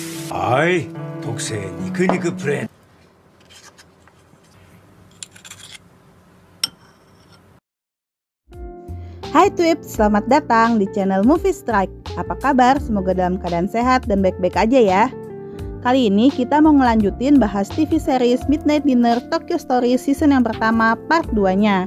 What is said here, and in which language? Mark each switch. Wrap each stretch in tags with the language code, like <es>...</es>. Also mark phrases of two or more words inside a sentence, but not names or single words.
<ja>はい、特製肉肉プレート。</ja> <id>Hai Twips, selamat datang di channel Movie Strike. Apa kabar? Semoga dalam keadaan sehat dan baik-baik aja ya. Kali ini kita mau ngelanjutin bahas</id> <en>TV series</en> <id>Midnight Dinner Tokyo Story season yang pertama part 2-nya.</id>